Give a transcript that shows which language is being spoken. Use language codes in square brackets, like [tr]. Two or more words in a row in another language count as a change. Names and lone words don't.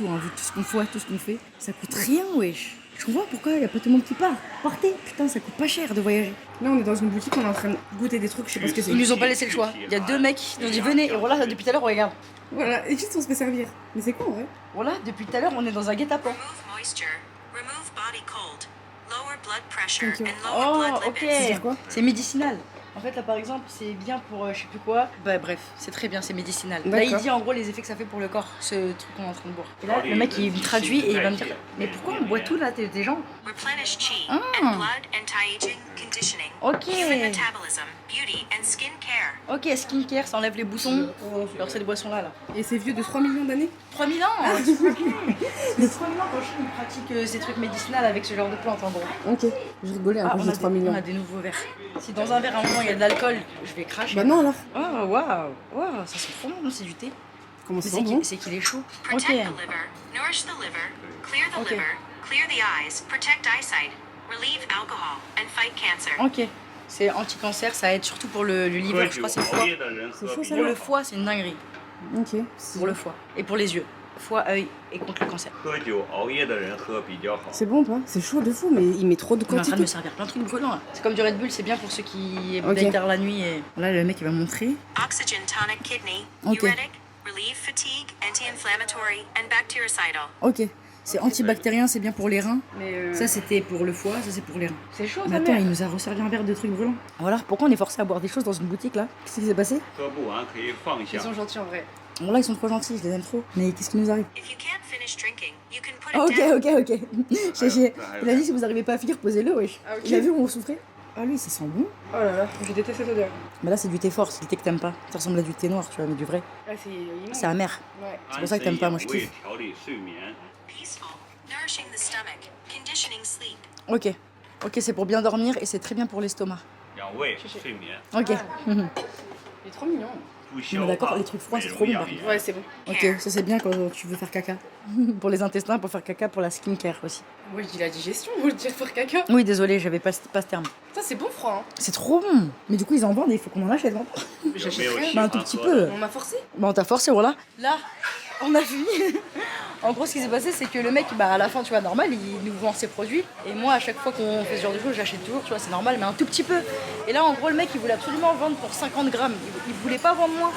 [fr] Hein, vu tout ce qu'on fait, tout ce qu'on fait. Ça coûte rien, wesh. Je comprends pourquoi il y a pas tout le monde qui part. Partez, putain, ça coûte pas cher de voyager. Là, on est dans une boutique, on est en train de goûter des trucs, je sais pas ce que c'est. Ils nous ont pas laissé le choix. Il y a deux mecs qui nous ont dit venez. Et voilà, depuis tout à l'heure, on regarde. Voilà, et juste on se fait servir. Mais c'est quoi en vrai? Voilà, depuis tout à l'heure, on est dans un guet-apens. [en] Remove moisture, remove body cold, lower blood pressure, Thank you. and lower Oh, blood [fr] ok. [en] lipids. [fr] C'est-à-dire quoi? C'est médicinal. En fait, là, par exemple, c'est bien pour je sais plus quoi. Bah, bref, c'est très bien, c'est médicinal. Là, il D'accord. dit en gros les effets que ça fait pour le corps, ce truc qu'on est en train de boire. Et là, le mec, il me traduit et il va me dire mais pourquoi on boit tout là, des gens? [en] Replenish chi Ah. and blood, anti-aging, conditioning, [fr] Ok. [en] human metabolism, beauty, and skin care. [fr] Ok, skincare, ça enlève les boutons. Alors, ces boissons-là, là. Et c'est vieux de 3 millions d'années? 3000 ans Les 3000 ans qu'en Chine, ils pratiquent ces trucs médicinaux avec ce genre de plantes, en gros. Ok, je rigolais un peu, j'ai 3 on millions. a des nouveaux verres. Si dans un verre, à un moment, il y a de l'alcool, je vais cracher. Bah non alors. Oh, waouh, waouh, ça sent trop bon, non, c'est du thé. Comment C'est ça sent bon? qu'il est chaud. [en] Protect [fr] Ok. [en] the liver, nourish the liver, clear the [fr] Ok. [en] liver, clear the eyes, protect eyesight, relieve alcohol, and fight cancer. [fr] Ok. C'est anti-cancer, ça aide surtout pour le liver, je crois que c'est le foie. C'est chaud ça Pour le foie, c'est une dinguerie. Ok. Pour le foie. Et pour les yeux. Foie, œil et contre le cancer. [zh] 喝酒熬夜的人喝比较好。 [fr] C'est bon pas? C'est chaud de fou, mais il met trop de On est en train de quantité. me servir plein de trucs brûlants là. C'est comme du Red Bull, c'est bien pour ceux qui Ok. veillent tard la nuit. Et... Là, le mec il va montrer. [en] Oxygen tonic kidney, [fr] Ok. [en] diuretic, relieve fatigue, anti-inflammatory, and bactericidal. [fr] Ok. C'est antibactérien, c'est bien pour les reins. Mais Ça c'était pour le foie, ça c'est pour les reins. c'est chaud Mais ça attends, mère. il nous a resservi un verre de trucs brûlants. Voilà, pourquoi on est forcé à boire des choses dans une boutique là? Qu'est-ce qui s'est passé? [zh] 喝不完可以放下 [fr] Ils。sont gentils en vrai. Bon là ils sont trop gentils, je les aime trop. Mais qu'est-ce qui nous arrive? [en] If you can't finish drinking, you can put it [fr] Ok, [en] down. [fr] ok, ok. Il a dit si vous arrivez pas à finir, posez-le, wesh. Ah, ok. Il a vu où on souffrait? Ah lui, ça sent bon. Oh là là, je déteste cette odeur. Mais là, c'est du thé fort, c'est du thé que t'aimes pas. Ça ressemble à du thé noir, tu vois, mais du vrai. Ah, c'est immense. C'est amer. Ouais. C'est pour ça que t'aimes pas, moi je [zh] 安神养胃 [fr] kiffe. [zh] 调理睡眠。 [en] Peaceful, nourishing the stomach, conditioning sleep. [fr] Ok. Ok, c'est pour bien dormir et c'est très bien pour l'estomac. [zh] 养胃睡眠， [fr] Ok. Il est trop mignon. [zh] 不消 [fr] Mais d'accord, [zh] 化 [fr] les trucs froids, [zh] 美 [fr] c'est [zh] 容 [fr] trop bon, [zh] 养 [fr] par [zh] 颜。 [fr] Ouais, c'est bon. Ok, ça c'est bien quand tu veux faire caca. Pour les intestins, pour faire caca, pour la skincare aussi. Moi, je dis la digestion, moi, je dis faire caca. Oui, désolé, j'avais pas ce terme. Ça, c'est bon froid. Hein. C'est trop bon. Mais du coup, ils en vendent et il faut qu'on en achète, non? [zh] 有没有 [fr] J'achèterais. [zh] 喜 [fr] Bah, un [zh] 欢 [fr] tout petit [zh] 喝 [fr] peu. [zh] 的？ [fr] On m'a forcé. Bah on t'a forcé, voilà. Là, on a fini. En gros, ce qui s'est passé, c'est que le mec, bah, à la fin, tu vois, normal, il nous vend ses produits. Et moi, à chaque fois qu'on fait ce genre de choses, j'achète toujours, tu vois, c'est normal, mais un tout petit peu. Et là, en gros, le mec, il voulait absolument vendre pour 50 grammes. Il voulait pas vendre moins.